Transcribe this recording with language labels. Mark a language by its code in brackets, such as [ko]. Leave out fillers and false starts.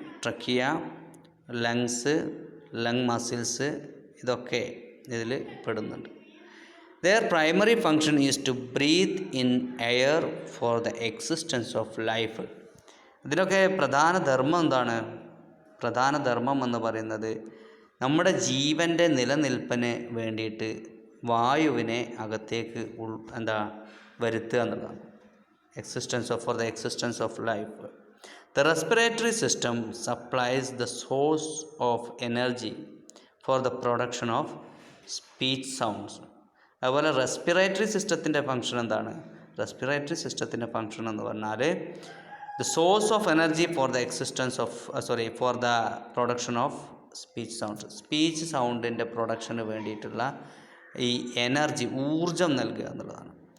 [ml] Trachea, lungs, lung muscles, ഇതൊക്കെ ഇതിൽ പെടുന്നുണ്ട്. [en] Their primary function is to breathe in air for the existence of life. [ml] ഇതിനൊക്കെ പ്രധാന ധർമ്മം എന്താണ്? പ്രധാന ധർമ്മം എന്ന് പറയുന്നത് നമ്മുടെ ജീവൻ്റെ നിലനിൽപ്പിന് വേണ്ടിയിട്ട് വായുവിനെ അകത്തേക്ക് വരുത്തുക എന്നുള്ളതാണ്. [en] For the existence of life. The respiratory system supplies the source of energy for the production of speech sounds. [ml] അതുപോലെ റെസ്പിറേറ്ററി സിസ്റ്റത്തിൻ്റെ ഫങ്ഷൻ എന്താണ്? റെസ്പിറേറ്ററി സിസ്റ്റത്തിൻ്റെ ഫങ്ഷൻ എന്ന് പറഞ്ഞാൽ [en] The source of energy for the for the production of speech sound. [ml] Speech സൗണ്ടിൻ്റെ production വേണ്ടിയിട്ടുള്ള ഈ energy, ഊർജം നൽകുക എന്നുള്ളതാണ്.